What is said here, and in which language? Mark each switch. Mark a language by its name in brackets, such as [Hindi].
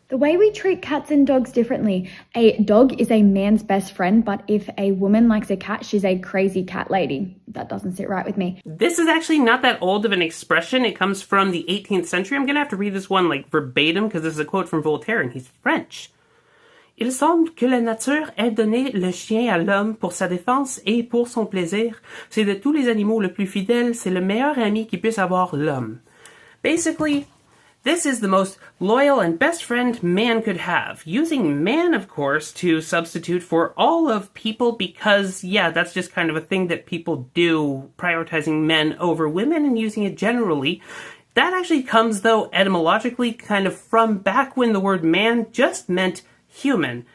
[English] The way we treat cats and dogs differently. A dog is a man's best friend, but if a woman likes a cat, she's a crazy cat lady. That doesn't sit right with me. This is actually not that old of an expression. It comes from the 18th century. I'm going to have to read this one verbatim because this is a quote from Voltaire and he's French. [French] Il semble que la nature ait donné le chien à l'homme pour sa défense et pour son plaisir. C'est de tous les animaux le plus fidèle, c'est le meilleur ami qui puisse avoir l'homme. [English] Basically, this is the most loyal and best friend man could have. Using man, of course, to substitute for all of people because, that's just kind of a thing that people do, prioritizing men over women and using it generally. That actually comes, though, etymologically kind of from back when the word man just meant human.